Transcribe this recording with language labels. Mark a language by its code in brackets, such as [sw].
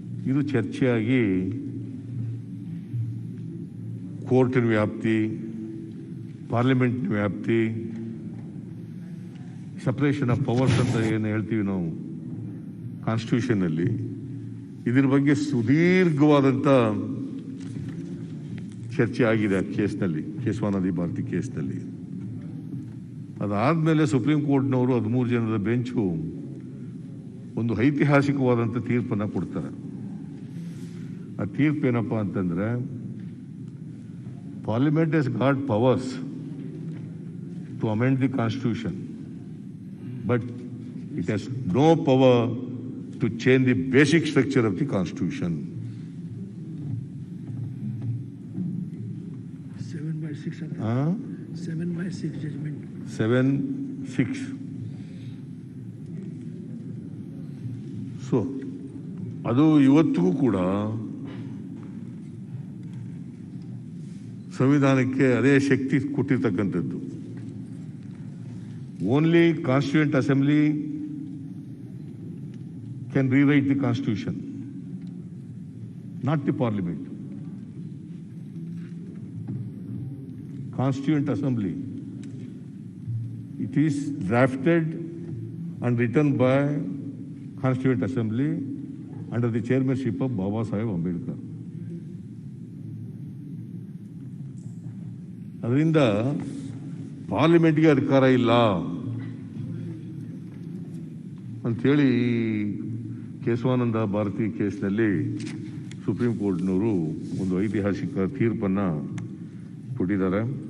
[kn] ಇದು ಚರ್ಚೆಯಾಗಿ ಕೋರ್ಟಿನ ವ್ಯಾಪ್ತಿ, ಪಾರ್ಲಿಮೆಂಟ್ನ ವ್ಯಾಪ್ತಿ, [en] separation of powers [kn] ಅಂತ ಏನು ಹೇಳ್ತೀವಿ ನಾವು ಕಾನ್ಸ್ಟಿಟ್ಯೂಷನ್ನಲ್ಲಿ, ಇದ್ರ ಬಗ್ಗೆ ಸುದೀರ್ಘವಾದಂಥ ಚರ್ಚೆ ಆಗಿದೆ ಆ ಕೇಸ್ನಲ್ಲಿ, ಕೇಶವಾನಂದ ಭಾರತಿ ಕೇಸ್ನಲ್ಲಿ. ಅದಾದಮೇಲೆ ಸುಪ್ರೀಂ ಕೋರ್ಟ್ನವರು 13 ಜನದ ಬೆಂಚು ಒಂದು ಐತಿಹಾಸಿಕವಾದಂಥ ತೀರ್ಪನ್ನು ಕೊಡ್ತಾರೆ. ಆ ತೀರ್ಪು ಏನಪ್ಪ ಅಂತಂದರೆ, [en] Parliament has got powers to amend the constitution, but it has no power to change the basic structure of the constitution. 7/6 7/6 judgment. 7/6. [kn] So ಅದು ಇವತ್ತಿಗೂ ಕೂಡ ಸಂವಿಧಾನಕ್ಕೆ ಅದೇ ಶಕ್ತಿ ಕೊಟ್ಟಿರ್ತಕ್ಕಂಥದ್ದು. [en] Only Constituent Assembly can rewrite the Constitution, not the Parliament. Constituent Assembly, it is drafted and written by Constituent Assembly under the chairmanship of Baba Saheb Ambedkar. [kn] ಅದರಿಂದ ಪಾರ್ಲಿಮೆಂಟ್ಗೆ ಅಧಿಕಾರ ಇಲ್ಲ ಅಂಥೇಳಿ ಕೇಶವಾನಂದ ಭಾರತಿ ಕೇಸ್ನಲ್ಲಿ ಸುಪ್ರೀಂ ಕೋರ್ಟ್ನವರು ಒಂದು ಐತಿಹಾಸಿಕ ತೀರ್ಪನ್ನು ಕೊಟ್ಟಿದ್ದಾರೆ.